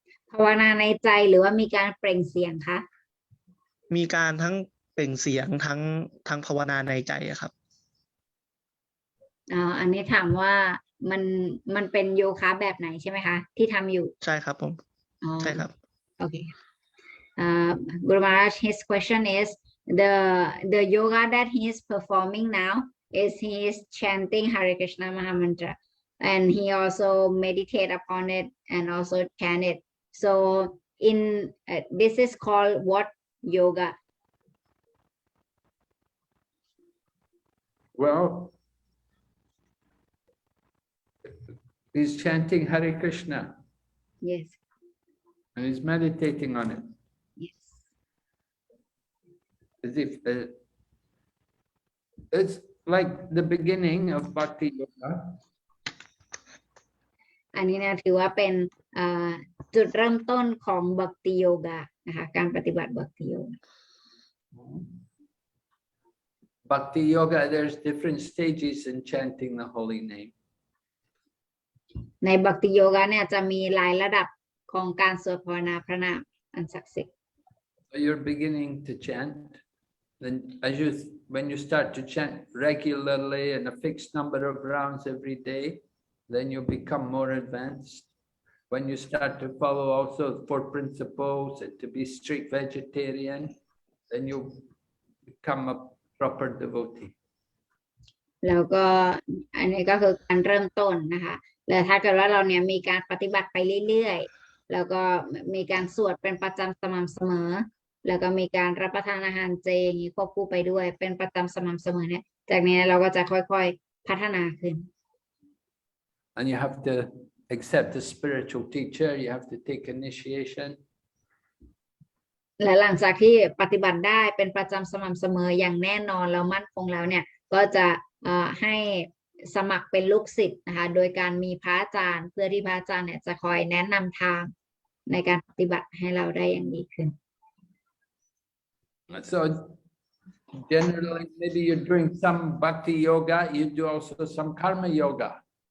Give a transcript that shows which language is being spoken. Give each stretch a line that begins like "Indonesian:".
Thai: ภาวนาในใจหรือว่ามีการเปล่งเสียงคะ มีการทั้งเปล่งเสียงทั้งภาวนาในใจครับ อันนี้ถามว่ามันเป็นโยคะแบบไหนใช่ไหมคะที่ทำอยู่ ใช่ครับผมใช่ครับ
English: โอเคGuru Maharaj, his question is the yoga that he is performing now is he is chanting Hare Krishna Mahamantra and he also meditate upon it and also chant it. So in this is called what yoga? Well, he's chanting Hare Krishna. Yes. And he's meditating on it. Yes. As if it's like the beginning of Bhakti Yoga.
Thai: อันนี้เนี่ยถือว่าเป็นจุดเริ่มต้นของบัคติโยกะนะคะการปฏิบัติบัคติโยกะ
English: Bhakti yoga, there's different stages in chanting the holy name.
Thai: ในบัคติโยกะเนี่ยจะมีหลายระดับของการสวดภาวนาพระนามอันศักดิ์สิทธิ์
English: So you're beginning to chant. Then when you start to chant regularly and a fixed number of rounds every day, then you become more advanced. When you start to follow also 4 principles and to be strict vegetarian, then you become a proper devotee.
Thai: แล้วก็อันนี้ก็คือการเริ่มต้นนะคะแล้วถ้าเกิดว่าเราเนี่ยมีการปฏิบัติไปเรื่อยๆแล้วก็มีการสวดเป็นประจำสม่ำเสมอแล้วก็มีการรับประทานอาหารเจควบคู่ไปด้วยเป็นประจำสม่ำเสมอเนี่ยจากนี้เราก็จะค่อยๆพัฒนาขึ้น
English: And you have to accept a spiritual teacher, you have to take initiation.
Thai: และหลังจากที่ปฏิบัติได้เป็นประจำสม่ำเสมออย่างแน่นอนแล้วมั่นคงแล้วเนี่ยก็จะให้สมัครเป็นลูกศิษย์นะคะโดยการมีพระอาจารย์เพื่อที่พระอาจารย์เนี่ยจะคอยแนะนำทางในการปฏิบัติให้เราได้อย่างดีขึ้น
English: So generally, maybe you're doing some bhakti yoga, you do also some karma yoga.